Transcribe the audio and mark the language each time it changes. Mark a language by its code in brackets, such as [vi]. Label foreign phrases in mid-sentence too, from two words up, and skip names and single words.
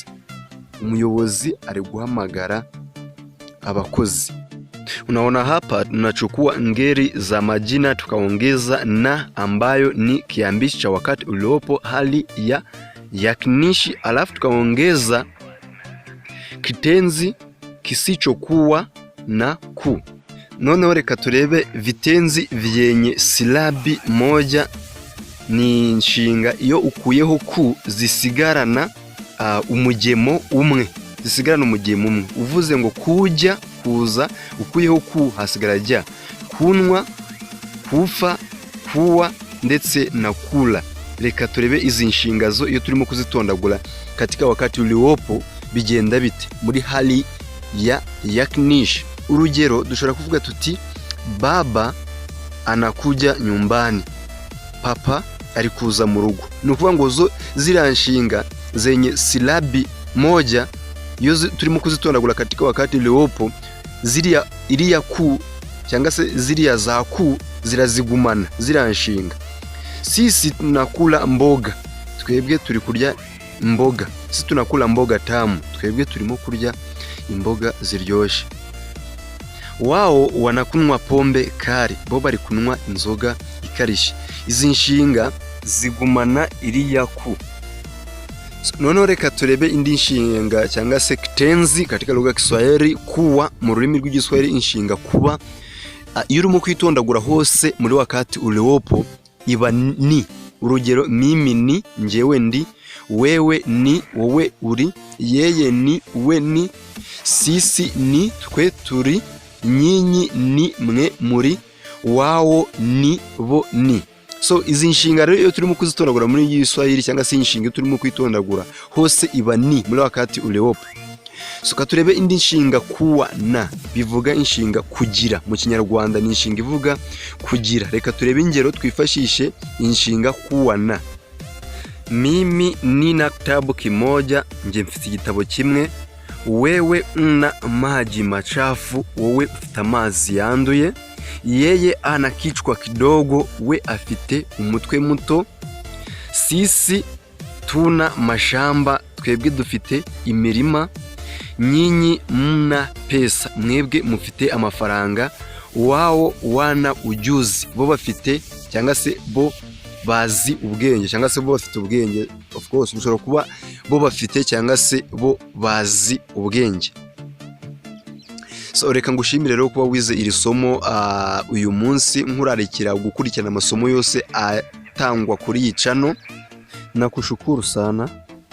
[rw] Umuyobozi ari guhamagara abakozi. [sw] Unaona hapa tunachukua ngeri za majina tukaongeza na, ambayo ni kiambishi cha wakati uliopo, hali ya yakinishi, alafu tukaongeza kitenzi kisichokuwa na ku. [rw] Noneho reka turebe [sw] vitenzi vyenye silabi moja [rw] ni inshinga iyo ukuyeho ku zisigarana umugemo umwe, uvuze ngo kujya, kuza, ukuyeho ku hasigara jya, kunwa, kufa, kuwa ndetse na kula. Reka turebe izi nshingazo iyo turimo kuzitondagura [sw] katika wakati uliopo [rw] bigenda bite muri [sw] hali ya yakinishi. [rw] Urugero dushobora kuvuga tuti [sw] baba anakuja nyumbani, [rw] papa ari kuza mu rugo. Ni ukuvuga ngo zo ziriya nshinga [sw] zenye silabi moja [rw] iyo turimo kuzitondagura [sw] katika wakati uliopo, [rw] iriya ku cyangwa se ziriya za ku zirazigumana ziriya nshinga. [sw] Sisi tunakula mboga, [rw] twebwe turi kurya imboga. [sw] Sisi tunakula mboga tamu, [rw] twebwe turimo kurya imboga ziryoshye. [sw] Wao wanakunywa pombe kali, [rw] bo bari kunywa inzoga ikarishye. Izi nshinga zigumana iriya ku. Noneho reka turebe indi nshinga cyangwa se [sw] kitenzi katika lugha ya Kiswahili. [rw] Kuwa mu rurimi rw'igiswahili inshinga kuba iyo urimo kwitondagura hose muri [sw] wakati uliopo [rw] iba ni. Urugero [sw] mimi ni, [rw] njyewe ndi, [sw] wewe ni, [rw] wowe uri, [sw] yeye ni, [rw] we ni, [sw] sisi ni, [rw] twe turi, [sw] nyinyi ni, [rw] mwe muri, [sw] wao ni, [rw] bo ni. So izi nshinga rero iyo turimo kuzitondagura muri igiswahili cyangwa se inshinga turimo kwitondagura hose iba ni muri [sw] wakati uliopo. [rw] So katurebe indi nshinga [sw] kuwa na, [rw] bivuga inshinga kugira. Mu Kinyarwanda ni inshinga ivuga kugira. Reka turebe ingero twifashishe inshinga [sw] kuwa na. Mimi nina kitabu kimoja, [rw] nje mfite igitabo kimwe. [sw] Wewe una maji machafu, [rw] wowe ufite amazi yanduye. [sw] Yeye ana kichwa kidogo, [rw] we afite umutwe muto. [sw] Sisi tuna mashamba, [rw] twebwe dufite imirima. [sw] Nyinyi mna pesa, [rw] mwebwe mufite amafaranga. [sw] Wao wana ujuzi, [rw] bo bafite cyangwa se bo bazi ubwenge, cyangwa se bo bafite ubwenge. [en] Of course [rw] bishobora kuba bo bafite cyangwa se bo bazi ubwenge. So reka ngushimire rero kuba wize iri somo uyu munsi, nkurarikira gukurikirana amasomo yose atangwa kuri iyi channel. [sw] Nakushukuru sana.